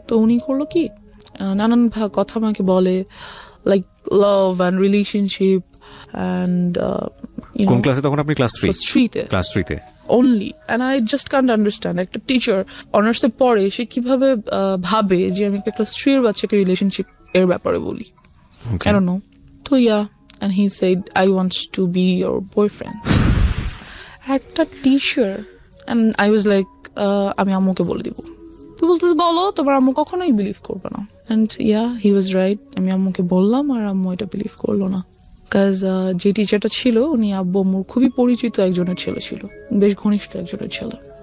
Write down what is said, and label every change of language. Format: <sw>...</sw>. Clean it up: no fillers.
<bn>তো উনি করলো কি, নানান কথা আমাকে বলে, like love and relationship and কোন ক্লাসে তখন আপনি? Class 3-তে</bn> <en>only, and I just can't understand</en> <bn>একটা টিচার অনার্সে পড়ে সে কিভাবে ভাবে যে আমি একটা ক্লাস 3 এর বাচ্চাকে রিলেশনশিপ এর ব্যাপারে বলি।</bn> <en>I don't know. তো and he said I want to be your boyfriend.</en> <bn>একটা teacher,</bn> <en>and I was like</en> <bn>আমি আম্মুকে বলে দিব। তো বলতেছে বলো, তোমার আম্মু কখনোই বিলিভ করবে না।</bn> <en>And yeah, he was right.</en> <bn>আমি আম্মুকে বললাম আর আম্মু এটা বিলিভ করলো না। কাজ যে টিচারটা ছিল উনি আব্বু আম্মুর খুবই পরিচিত একজনের ছেলে ছিল, বেশ ঘনিষ্ঠ একজনের ছেলে।</bn>